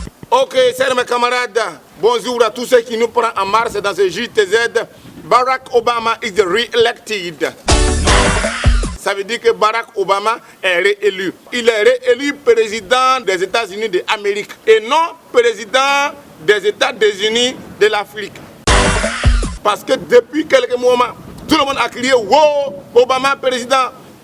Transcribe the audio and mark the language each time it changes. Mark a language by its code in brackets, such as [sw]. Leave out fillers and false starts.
[fr] Ok, chers mes camarades, bonjour à tous ceux qui nous prennent en mars dans ce JTZ. [en] Barack Obama is re-elected. [fr] Ça veut dire que Barack Obama est réélu. Il est réélu président des États-Unis d'Amérique et non président des États-Unis de l'Afrique. Parce que depuis quelques moments, tout le monde a crié « Wow, Obama président !»